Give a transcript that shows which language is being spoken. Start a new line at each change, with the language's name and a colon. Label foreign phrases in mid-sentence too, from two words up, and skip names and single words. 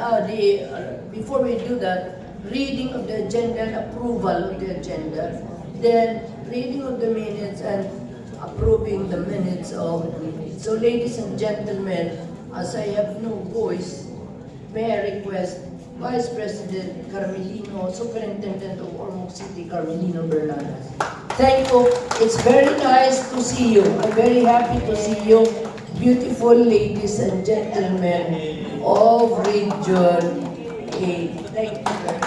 English: Before we do that, reading of the agenda and approval of the agenda. Then reading of the minutes and approving the minutes of the meeting. So ladies and gentlemen, as I have no voice, may I request Vice President Carmelino, Superintendent of Ormoc City, Carmelino Bernadas. Thank you. It's very nice to see you. I'm very happy to see you, beautiful ladies and gentlemen of Region 8. Thank you.